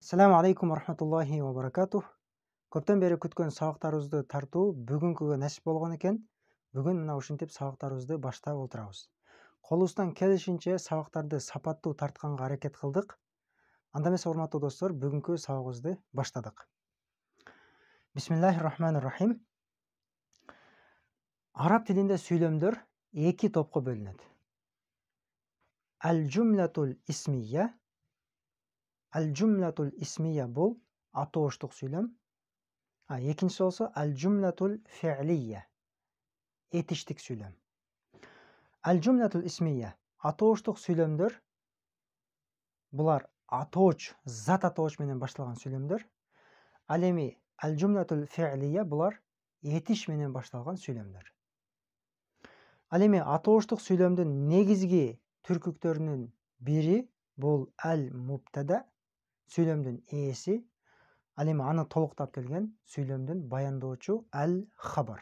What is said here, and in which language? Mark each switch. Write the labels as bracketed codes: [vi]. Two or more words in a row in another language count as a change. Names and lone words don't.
[ar] السلام عليكم ورحمة الله وبركاته. [ky] Көптен бері күткен сабақтарыбызды тартуу бүгүнкүгө насип болгон экен. Бүгүн мына ушинтип сабактарыбызды баштап отурабыз. Колубуздан келишинче сабактарды сапаттуу тартканга аракет кылдык. Анда эмесе, урматтуу достор, бүгүнкү сабагыбызды баштадык. [ar] بسم الله الرحمن الرحيم. [ky] Араб тилинде сүйлөмдөр эки топко бөлүнөт. [ar] الجملة الاسمية. الجملة الاسمية [ky] бул атооштук сүйлөм. Экинчиси болсо [ar] الجملة الفعلية. [ky] Этиштик сүйлөм. [ar] الجملة الاسمية [ky] атооштук сүйлөмдөр. Булар атооч, зат атооч менен башталган сүйлөмдөр. Ал эми [ar] الجملة الفعلية [ky] булар этиш менен башталган сүйлөмдөр. Ал эми атооштук сүйлөмдүн негизги түркүктөрүнүн бири бул аль-мубтада, сүйлөмдүн ээси. Ал эми аны толуктап келген сүйлөмдүн баяндоочу аль-хабар.